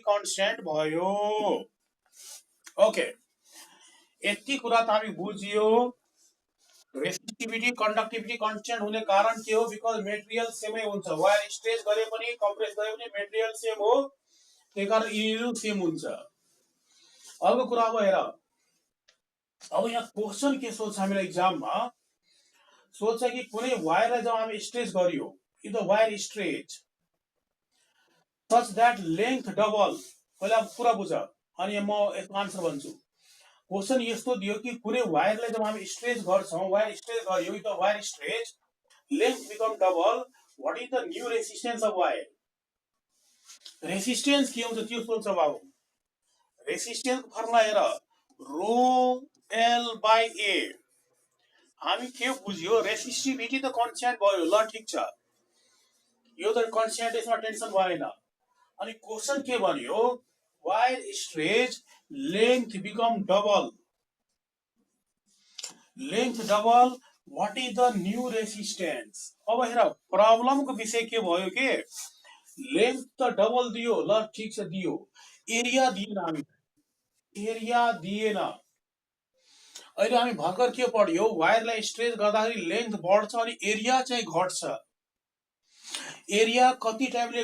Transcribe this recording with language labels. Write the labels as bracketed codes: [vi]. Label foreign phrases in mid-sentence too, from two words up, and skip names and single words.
[ne] कन्स्ट्यान्ट भयो ओके यति कुरा त हामी बुझियो [en] resistivity conductivity constant [ne] हुने कारण के हो [en] because material [ne] सेमै हुन्छ [en] wire stretch [ne] गरे पनि कम्प्रेस गरे पनि [en] material same [ne] हो त्यही कारण यिनीहरू सेम हुन्छ अर्को कुरा अब हेर अब यहाँ क्वेसन के सोध्छ हामीलाई एक्जाममा सोध्छ कि कुनै वायरलाई जब हामी स्ट्रेच गरियो [en] in the wire stretch such that length double [ne] पहिला कुरा बुझ अनि म यसको आन्सर भन्छु क्वेसन यस्तो दियो कि कुनै वायरलाई जब हामी स्ट्रेच गर्छौं [en] wire stretch [ne] गरियो [en] in the wire stretch length become double what is the new resistance of wire resistance [ne] के हुन्छ त्यो सोध्छ बाबु [en] resistance formula [ne] हेर [en] rho L by A [ne] हामी के बुझ्यो रेसिस्टिभिटी त कन्स्ट्यान्ट भयो ल ठीक छ यो त कन्स्ट्यान्ट यसमा टेन्सन भएन अनि क्वेशन के भन्यो [en] wire stretch length become double what is the new resistance [ne] अब हेर प्रब्लम को विषय के भयो के लेंथ त डबल दियो ल ठीक छ दियो एरिया दिएन हामी एरिया दिएन अहिले हामी भर्खर के पढ्यो वायरलाई स्ट्रेच गर्दाखेरि लेंथ बढ्छ अनि एरिया चाहिँ घट्छ एरिया कति टाइमले